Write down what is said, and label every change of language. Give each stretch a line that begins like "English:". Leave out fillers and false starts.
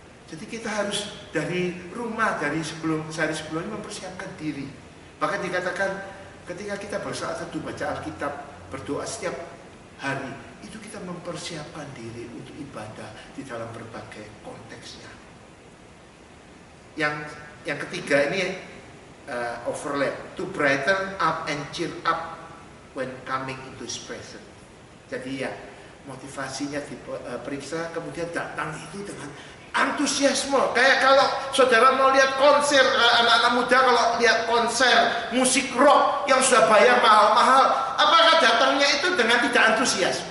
Indonesian: Jadi kita harus dari rumah, dari sehari sebelumnya mempersiapkan diri. Bahkan dikatakan ketika kita bersaat teduh, baca Alkitab, berdoa setiap hari, itu kita mempersiapkan diri untuk ibadah di dalam berbagai konteksnya. Yang ketiga ini
English: overlap, to brighten up and cheer up when coming into His presence.
Indonesian: Jadi ya, motivasinya diperiksa, kemudian datang itu dengan antusiasme. Kayak kalau saudara mau lihat konser, anak-anak muda kalau lihat konser musik rock yang sudah bayar mahal-mahal, apakah datangnya itu dengan tidak antusias?